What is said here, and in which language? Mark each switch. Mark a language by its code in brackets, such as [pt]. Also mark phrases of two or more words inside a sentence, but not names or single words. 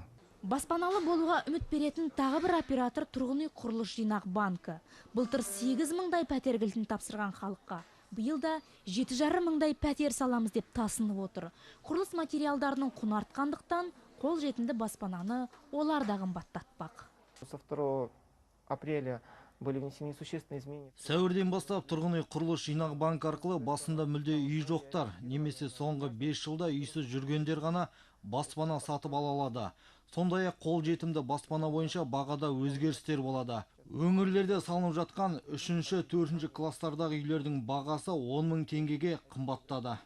[kk] Баспаналы болуға үміт беретін тағы бір оператор тұрғын үй құрылыс жинақ банкі. Былтыр 8 мыңдай пәтер кілтін тапсырған халыққа. Биыл да 7,5 мыңдай пәтер саламыз деп тасынып отыр. Құрылыс материалдарының құны артқандықтан қолжетімді баспананы олар да қымбаттатпақ. [ru] Со 2 апреля были внесены существенные изменения. [kk] Сәуірден бастап тұрғын үй құрылыс жинақ банк арқылы басында мүлде үй жоқтар, немесе соңғы 5 жылда үйсіз жүргендер ғана баспана сатып ала алады. Сондай-ақ қолжетімді баспана бойынша бағада өзгерістер болады. Өңірлерде салынып жатқан 3-4 кластардағы үйлердің бағасы 10 мың теңгеге қымбаттады.